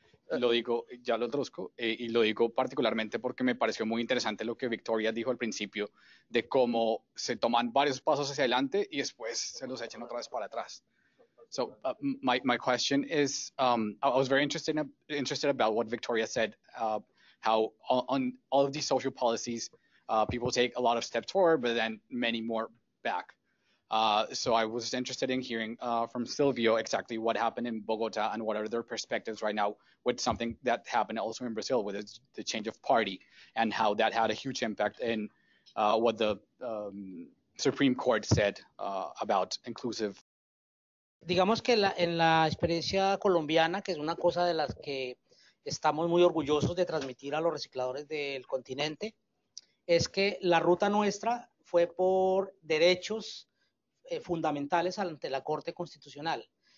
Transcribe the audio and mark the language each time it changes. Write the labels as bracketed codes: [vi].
[es] Lo digo, ya lo traduzco, y lo digo particularmente porque me pareció muy interesante lo que Victoria dijo al principio, de cómo se toman varios pasos hacia adelante y después se los echan otra vez para atrás. [en] So my question is, I was very interested about what Victoria said, how on all of these social policies, people take a lot of steps forward, but then many more back. So I was interested in hearing from Silvio exactly what happened in Bogota and what are their perspectives right now with something that happened also in Brazil with the change of party, and how that had a huge impact in what the Supreme Court said about inclusive. [es] Digamos que en la experiencia colombiana, que es una cosa de las que estamos muy orgullosos de transmitir a los recicladores del continente, es que la ruta nuestra fue por derechos fundamentales ante la Corte Constitucional.